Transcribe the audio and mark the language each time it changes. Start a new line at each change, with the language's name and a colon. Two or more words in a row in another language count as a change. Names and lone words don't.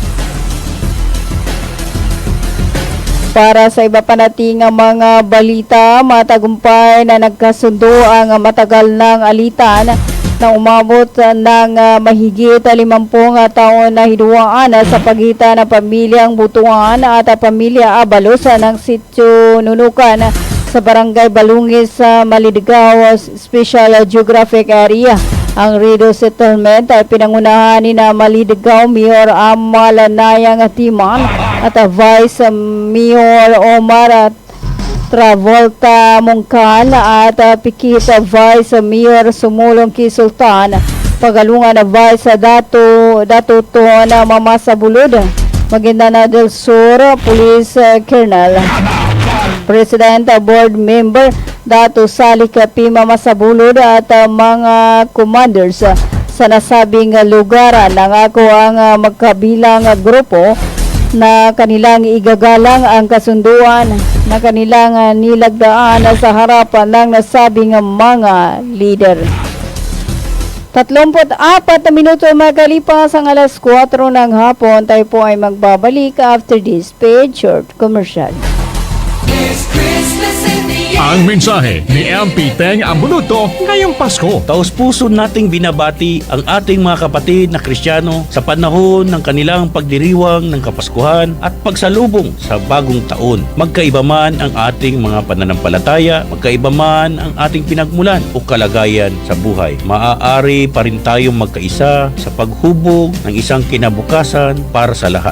Filipino: Para sa iba pa nating mga balita, matagumpay na nagkasundo ang matagal ng alitan na umabot ng mahigit 50 taon na hinuwaan sa pagitan ng pamilyang Butuan at pamilya Abalos ng Sitio Nunukan sa Barangay Balungis sa Maligao Special Geographic Area. Ang Rido Settlement ay pinangunahan ni Maligao Mayor Amal Nayang Timan at Vice Mayor Omar Travolta Mungkal at Pikit Vice Mayor Sumulong Kisultan, Pagalungan na Vice Datuto na Mamasabulod, Maguindanao del Sur Police Colonel, President Board Member Dato Salik P. Mamasabulod at mga commanders sa nasabing lugar. Nangako ang magkabilang grupo na kanilang igagalang ang kasunduan na kanilang nilagdaan sa harapan ng nasabing mga leader. 34 minuto magalipas ang alas 4 ng hapon. Tayo po ay magbabalik
English: after this paid short commercial.
Filipino: Ang mensahe ni MP Teng Ambuluto ngayong Pasko. Taos-puso nating binabati ang ating mga kapatid na Kristiyano sa panahon ng kanilang pagdiriwang ng Kapaskuhan at pagsalubong sa bagong taon. Magkaiba man ang ating mga pananampalataya, magkaiba man ang ating pinagmulan o kalagayan sa buhay, maaari pa rin tayong magkaisa sa paghubog ng isang kinabukasan para sa lahat.